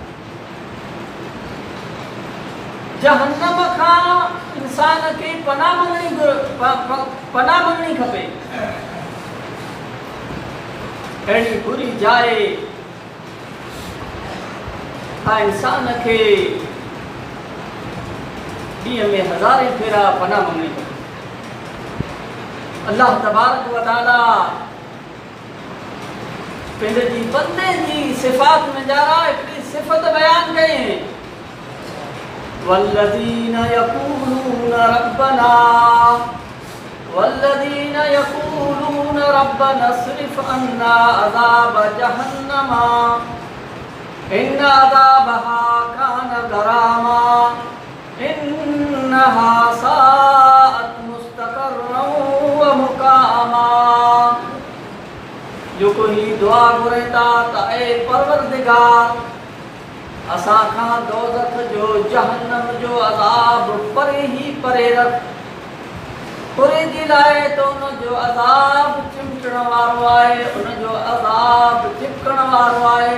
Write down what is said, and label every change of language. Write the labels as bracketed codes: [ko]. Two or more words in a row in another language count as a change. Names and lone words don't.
[sd] जहन्नम खां इंसान खे पनाह मंगणी खपे। अहिड़ी बुरी जाइ इंसान खे ॾींहं में हज़ारे फेरा पनाह मंगणी खपे। अल्लाह तबारक व तआला पंहिंजे बंदे जी सिफ़ात में ॼाणा हिकिड़ी सिफ़त बयान कई, [ar] والذين يقولون ربنا اصرف عنا عذاب جهنم إن عذابها كان غراما إنها ساءت مستقرا ومقاما. [sd] जो कोई दुआ घुरेता त ए परवरदिगार असां खां दोज़ख जो जहन्नम जो अज़ाब परे ही परे रख, पूरे जे लाइ तो उन जो अज़ाब चिमटण वारो आहे, उन जो अज़ाब चिपकण वारो आहे।